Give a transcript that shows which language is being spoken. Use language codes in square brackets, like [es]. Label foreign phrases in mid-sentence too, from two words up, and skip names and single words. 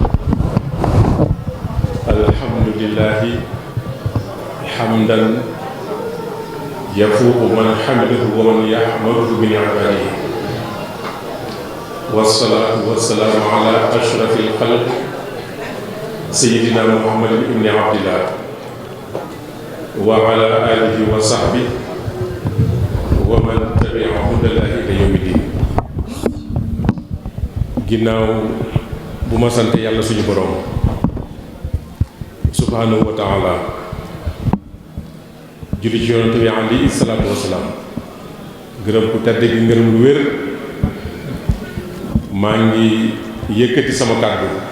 [ar] الحمد لله حمدا يفوق من حمده ومن يحمده من عباده، والصلاة والسلام على أشرف الخلق سيدنا محمد بن عبد الله وعلى آله وصحبه ومن تبع هدى الله إلى يوم الدين. [wo] ginnaaw bu ma sant yàlla suñu borom [ar] سبحانه وتعالى [wo] julli ci yonent bi [ar] عليه الصلاة والسلام [wo] gërëm ku tedd gi ngërëm lu wér, maa ngi yëkkati sama kàddu